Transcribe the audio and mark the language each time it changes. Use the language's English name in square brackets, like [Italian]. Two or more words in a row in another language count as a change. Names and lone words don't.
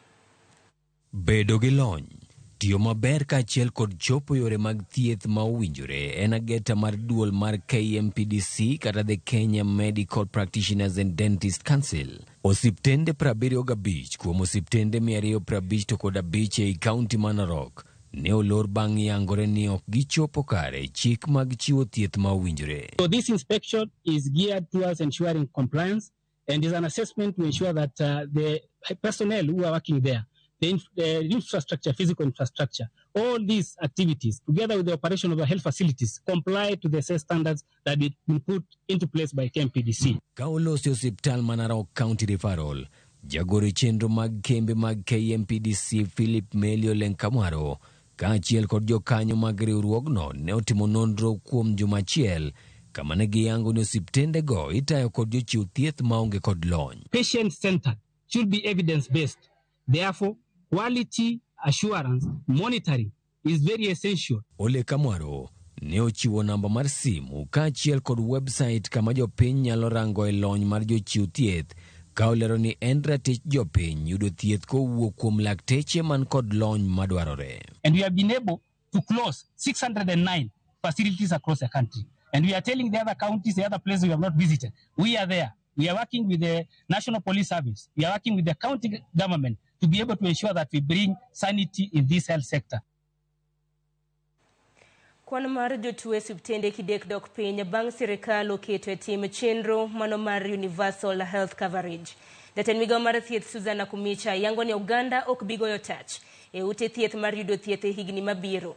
[Luo (Kenya and Tanzania)] Bedo gi lony, tiyo maber kaachiel kod chopo yore mag thieth ma owinjore en ageta mar duol mar KMPDC kata the Kenya Medical Practitioners and Dentist Council. Osiptende 75 kuom osiptende 255 ei kaunti ma Narok ne olor bang' yangore ni ok gichopo kare chik mag chiwo thieth ma owinjore. [English] So this inspection is geared towards ensuring compliance and is an assessment to ensure that the personnel who are working there, the infrastructure, physical infrastructure, all these activities, together with the operation of the health facilities, comply to the standards that have been put into place by KMPDC. [Luo (Kenya and Tanzania)] Kaulosi Hospital Manarok County Referral, jagori chenro mag kembe mag KMPDC Philip Melio Lenkamwaro, kaachiel kod jokanyo mag riwruogno ne otimo nonro kuom juma achiel kama ne giyango ni osiptende go itayo kod jochiw thieth maonge kod lony. [English] Patient-centered should be evidence-based. Therefore, quality assurance monitoring is very essential. [Luo (Kenya and Tanzania)] Ole Kamwaro ne ochiwo namba mar simu kaachiel kod website kama jopiny nyalo rango e lony mar jochiw thieth ka olero ni en ratich jopiny yudo thieth kowuok kuom lakteche man kod lony madwarore. [English] And we have been able to close 609 facilities across the country. And we are telling the other counties, the other places we have not visited, we are there. We are working with the National Police Service. We are working with the county government to be able to ensure that we bring sanity in this health sector. [Luo (Kenya and Tanzania)] Kwan mar jotuo osiptende kidek dok piny bang' sirikal oketo e tim chenro mano mar [English] universal health coverage. [Luo (Kenya and Tanzania)] Jatend migao mar thieth Susan Akumicha yango ni Uganda ok bigoyo tach e ute thieth mar yudo thieth e higni mabiro.